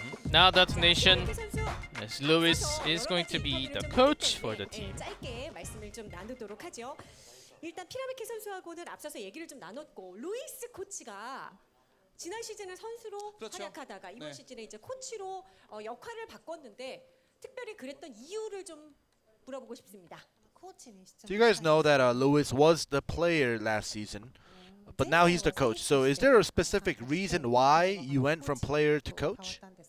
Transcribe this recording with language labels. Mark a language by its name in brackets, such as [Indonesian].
[English] Now Detonation, as Lewis is going to be the coach for the team. [Korean] 짧게 말씀을 좀 나누도록 하죠. 일단 피라미키 선수하고는 앞서서 얘기를 좀 나눴고 루이스 코치가 지난 시즌은 선수로 활약하다가 이번 시즌에 이제 코치로 역할을 바꿨는데 특별히 그랬던 이유를 좀 물어보고 싶습니다. [English] So you guys know that Lewis was the player last season, but now he's the coach. So is there a specific reason why you went from player to coach?